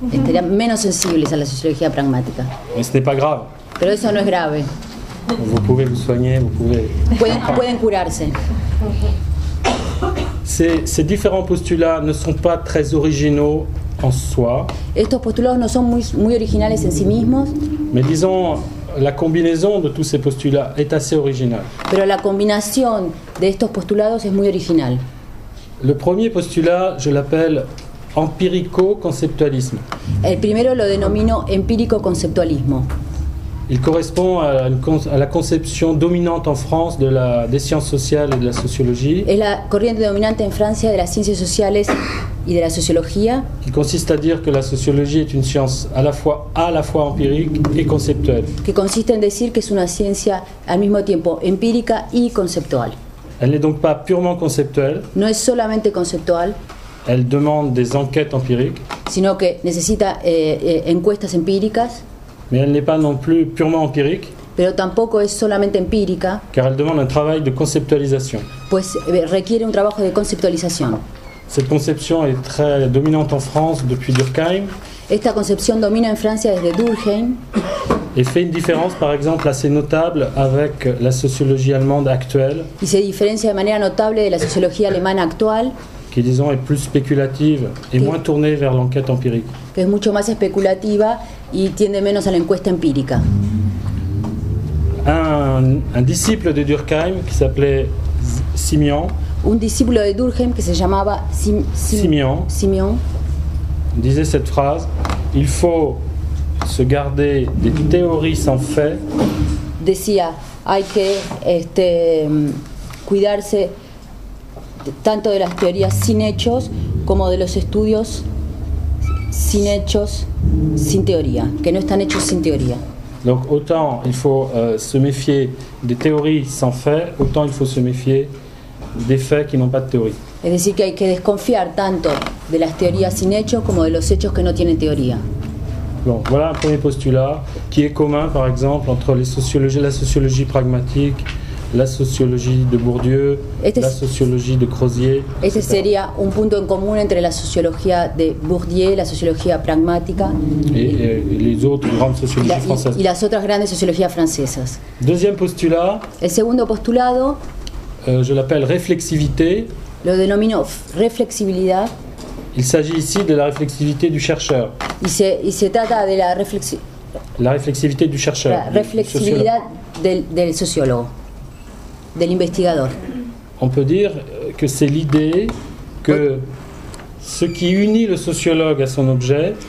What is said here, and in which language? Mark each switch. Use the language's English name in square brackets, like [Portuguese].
[Spanish] Estarían menos sensibles a la sociología pragmática. [French] Mais ce n'est pas grave. [Spanish] Pero eso no es grave. [French] Vous pouvez vous soigner, vous pouvez. [Spanish] Pueden curarse. [French] Ces différents postulats ne sont pas très originaux en soi. [Spanish] Estos postulados no son muy originales en sí mismos. [French] Mais disons, la combinaison de tous ces postulats est assez originale. [Spanish] Pero la combinación de estos postulados es muy original. [French] Le premier postulat, je l'appelle empirico-conceptualisme. [Spanish] El primero lo denomino empírico-conceptualismo. [French] Il correspond à la conception dominante en France des sciences sociales et de la sociologie. [Spanish] Es la corriente dominante en Francia de las ciencias sociales y de la sociología. [French] Qui consiste à dire que la sociologie est une science à la fois empirique et conceptuelle. [Spanish] Que consiste en decir que es una ciencia al mismo tiempo empírica y conceptual. [French] Elle n'est donc pas purement conceptuelle. [Spanish] No es solamente conceptual. [French] Elle demande des enquêtes empiriques. [Spanish] Sino que necesita encuestas empíricas. [French] Mais elle n'est pas non plus purement empirique. [Spanish] Pero tampoco es solamente empírica. [French] Car elle demande un travail de conceptualisation. [Spanish] Pues requiere un trabajo de conceptualización. [French] Cette conception est très dominante en France depuis Durkheim. [Spanish] Esta concepción domina en Francia desde Durkheim. [French] Et fait une différence, par exemple, assez notable avec la sociologie allemande actuelle. [Spanish] Y se diferencia de manera notable de la sociología alemana actual. [French] qui disons est plus spéculative et moins tournée vers l'enquête empirique. [Spanish] Que es mucho más especulativa y tiende menos a la encuesta empírica. [French] Un disciple de Durkheim qui s'appelait Simeon, [Spanish] Un discípulo de Durkheim que se llamaba Simeon [French] disait cette phrase: il faut se garder des théories sans fait [Spanish] decía, hay que cuidarse tanto de las teorías sin hechos como de los estudios sin hechos, sin teoría, que no están hechos sin teoría. [French] Donc autant il faut se méfier des théories sans fait, autant il faut se méfier des faits qui n'ont pas de théorie. [Spanish] Es decir, que hay que desconfiar tanto de las teorías sin hechos como de los hechos que no tienen teoría. [French] Bon, voilà un premier postulat qui est commun par exemple entre la sociologie pragmatique, la sociologie de Bourdieu, la sociologie de Crozier. [Spanish] Este sería un punto en común entre la sociología de Bourdieu, la sociología pragmática [French] et les autres grandes sociologies françaises. [Spanish] y las otras grandes sociologías francesas. [French] Deuxième postulat, [Spanish] El segundo postulado [French] je l'appelle réflexivité. [Spanish] lo denomino reflexibilidad. [French] Il s'agit ici de la réflexivité du chercheur. [Spanish] Y se trata de la [French] réflexivité du chercheur. [Spanish] La reflexibilidad del sociólogo, del investigador. [French] On peut dire que c'est l'idée que ce qui unit le sociologue à son objet